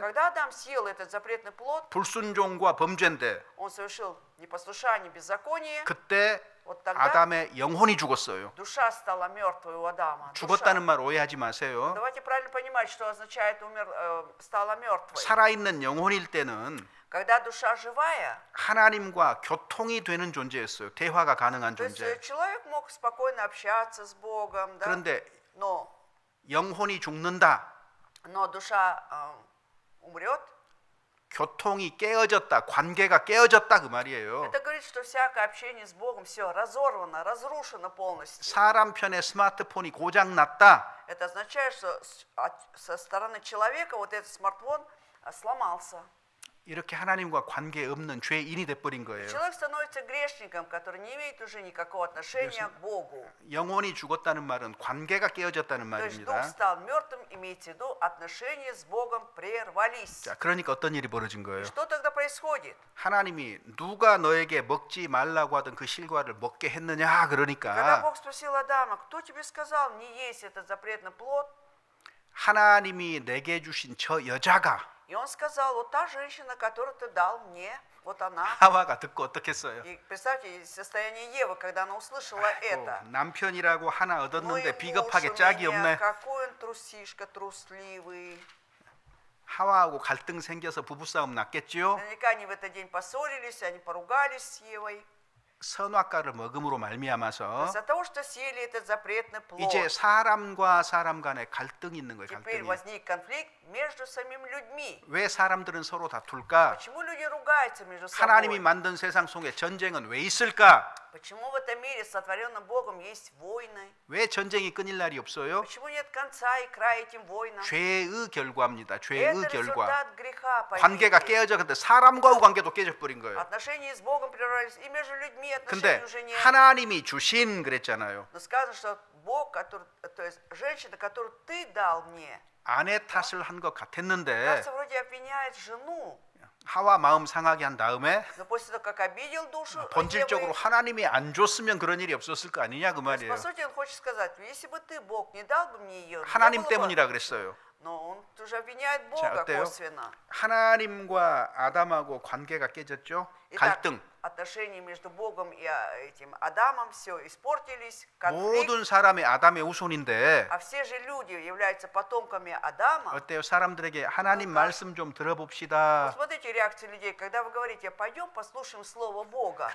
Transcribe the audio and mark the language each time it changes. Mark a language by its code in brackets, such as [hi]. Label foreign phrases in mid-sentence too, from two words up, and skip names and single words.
[ru] Когда Адам съел этот запретный плод, [ko] 불순종과 범죄인데 [ru] он совершил непослушание, беззаконие. [ko] 그때 [ru] Вот тогда [ko] 아담의 영혼이 죽었어요. [ru] душа стала мертвой у Адама. [ko] 죽었다는 말 오해하지 마세요. [ru] Давайте правильно понимать, что означает стала мертвой. [ko] 살아있는 영혼일 때는 [ru] Когда душа живая, [ko] 하나님과 교통이 되는 존재였어요. 대화가 가능한 [ru] то есть [ko] 존재. [ru] человек мог спокойно общаться с Богом, да? [ko] 그런데 [ru] но [ko] 영혼이 죽는다. [ru] душа умрет. [ko] 교통이 깨어졌다. 관계가 깨어졌다 그 말이에요. [ru] Это говорит, что всякое общение с Богом все разорвано, разрушено полностью. [ko] 사람 편에 스마트폰이 고장 났다. [ru] Это означает, что со стороны человека вот этот смартфон сломался. [ko] 이렇게 하나님과 관계 없는 죄인이 돼버린 거예요. [ru] Человек становится грешником, который не имеет уже никакого отношения к Богу. [ko] 영혼이 죽었다는 말은 관계가 깨어졌다는 [ru] То есть дух [ko] 말입니다. [ru] стал мертвым, имеется в виду, отношения с Богом прервались. [ko] 자, 그러니까 어떤 일이 벌어진 거예요? [ru] Что тогда происходит? [ko] 하나님이 누가 너에게 먹지 말라고 하던 그 실과를 먹게 했느냐 [ru] Когда [ko] 그러니까 [ru] Бог спросил Адама, кто тебе сказал не есть этот запретный плод? [ko] 하나님이 내게 주신 저 여자가 [ru] И он сказал, вот та женщина, которую ты дал мне, вот она. [ko] 하와가 듣고 어떻겠어요? [ru] И представьте состояние Евы, когда она услышала это. [ko] 남편이라고 하나 [ru] Ну и [ko] 얻었는데 [ru] муж [ko] 비겁하게 [ru] у [ko] 짝이 [ru] меня, [ko] 없네. [ru] какой он трусишка, трусливый. [ko] 하와하고 갈등 생겨서 부부싸움 났겠지요? [ru] Наверняка они в этот день поссорились, они поругались с Евой. [ko] 선악과를 먹음으로 말미암아서 [ru] Из-за того, что съели этот запретный плод, [ko] 이제 사람과 사람 간에 갈등이 있는 거예요. [ru] теперь [ko] 갈등이. [ru] возник конфликт между самими людьми. [ko] 왜 사람들은 서로 다툴까? [ru] Почему люди ругаются между [ko] 하나님이 [ru] собой? [ko] 만든 세상 속에 전쟁은 왜 있을까? [ru] Почему в этом мире, сотворенном Богом, есть войны? [ko] 왜 전쟁이 끊일 날이 없어요? [ru] Почему нет конца и края этим войнам? [ko] 죄의 결과입니다. [ru] Это [ko] 죄의 결과. [ru] результат греха, [ko] 관계가 [ru] поймите. [ko] 깨어져 근데 사람과의 관계도 깨져버린 거예요. [ru] Отношения с Богом прервались, и между людьми [ko] 근데 [ru] отношений уже нет. [ko] 하나님이 주신 그랬잖아요. [ru] Но сказано, что Бог, который, то есть женщина, которую ты дал мне, [ko] 아내 탓을 한 것 같았는데 [ru] кажется, вроде обвиняет жену. [ko] 하와 마음 상하게 한 다음에 [ru] Но после того, как обидел душу [ko] 본질적으로 [ru] Евы, [ko] 하나님이 안 줬으면 그런 일이 없었을 거 아니냐 그 [ru] то есть, [ko] 말이에요. [ru] по сути, он хочет сказать, если бы ты, Бог, не дал бы мне ее, [ko] 하나님 때문이라 그랬어요. [ru] но он тоже обвиняет [ko] 자, [ru] Бога [ko] 어때요? [ru] косвенно. [ko] 하나님과 아담하고 관계가 깨졌죠. [ru] Итак, [ko] 갈등. [ru] отношения между Богом и этим Адамом все испортились, конфликт. [ko] 모든 사람이 아담의 후손인데 [ru] А все же люди являются потомками Адама. [ko] 어때요? 사람들에게 하나님 그러니까. 말씀 좀 들어봅시다. [ru] Посмотрите реакцию людей, когда вы говорите, пойдем послушаем Слово Бога.